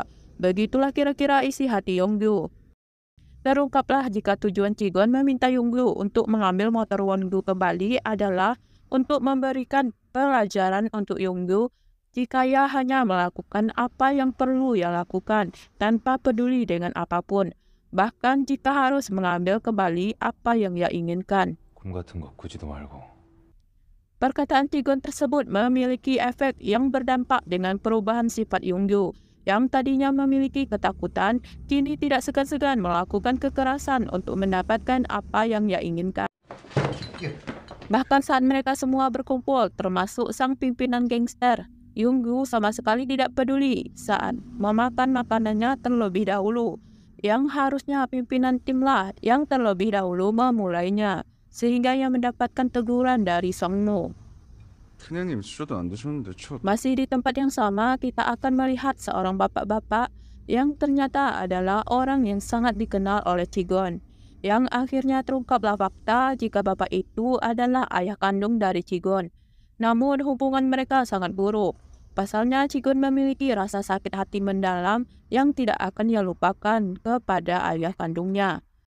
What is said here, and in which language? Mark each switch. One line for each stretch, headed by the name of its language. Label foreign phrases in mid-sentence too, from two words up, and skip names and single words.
Indonesian: Begitulah kira-kira isi hati Yeonggu. Terungkaplah jika tujuan Ji-gon meminta Yeonggu untuk mengambil motor Won-gyu kembali adalah untuk memberikan pelajaran untuk Yeonggu jika ia hanya melakukan apa yang perlu ia lakukan tanpa peduli dengan apapun. Bahkan jika harus mengambil kembali apa yang ia inginkan.
Korean: 꿈 같은 거 꾸지도 말고.
Indonesian: Perkataan Ji-gon tersebut memiliki efek yang berdampak dengan perubahan sifat Yeonggu. Yang tadinya memiliki ketakutan, kini tidak segan-segan melakukan kekerasan untuk mendapatkan apa yang ia inginkan. Bahkan saat mereka semua berkumpul, termasuk sang pimpinan gangster, Yeonggu sama sekali tidak peduli saat memakan makanannya terlebih dahulu. Yang harusnya pimpinan timlah yang terlebih dahulu memulainya. Sehingga ia mendapatkan teguran dari Song-no.
Korean: 큰애님 수저도 안 드셨는데 저
Indonesian: Masih di tempat yang sama, kita akan melihat seorang bapak-bapak yang ternyata adalah orang yang sangat dikenal oleh Ji-gon. Yang akhirnya terungkaplah fakta jika bapak itu adalah ayah kandung dari Ji-gon. Namun hubungan mereka sangat buruk. Pasalnya Ji-gon memiliki rasa sakit hati mendalam yang tidak akan ia lupakan kepada ayah kandungnya.